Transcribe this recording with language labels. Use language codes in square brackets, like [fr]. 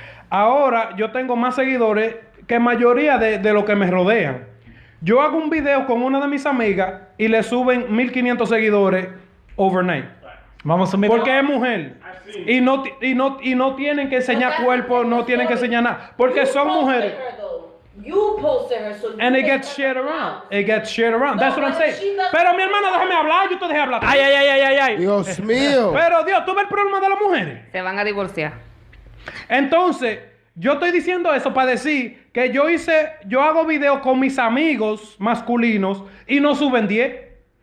[es] Ahora yo tengo más seguidores que mayoría de los que me rodean. Yo hago un video con una de mis amigas y le suben 1500 seguidores overnight. Vamos a porque es mujer. Y no tienen que enseñar cuerpo, no tienen que enseñar nada. Porque son mujeres. [en] You posted her, so And it gets shared around. That's what I'm saying. [es] Pero mi hermana, déjame hablar, yo te dejé hablar. Ay. Dios mío. Pero Dios, ¿tú ves el problema de las mujeres? Se van a divorciar. Entonces, yo estoy diciendo eso para decir que yo hago videos con mis amigos masculinos y no suben 10.